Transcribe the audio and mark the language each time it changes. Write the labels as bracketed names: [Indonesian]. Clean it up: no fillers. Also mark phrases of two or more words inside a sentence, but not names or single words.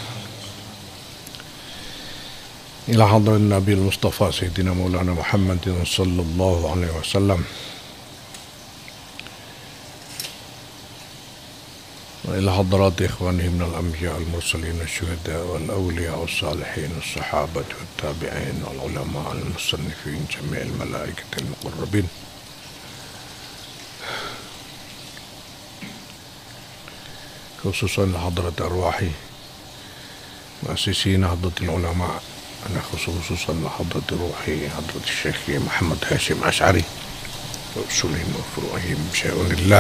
[Arabic] إلى حضرة النبي المصطفى سيدنا مولانا محمد صلى الله عليه وسلم وإلى حضرة إخوانه من الأنبياء والمرسلين الشهداء والأولياء والصالحين الصحابة والتابعين والعلماء المصنفين جميع الملائكة المقربين خصوصا حضرة أرواح مؤسسي حضرة العلماء، أنا خصوصا حضرة روح حضرة الشيخ محمد هاشم أشعري أصولهم وفروعهم شيء لله.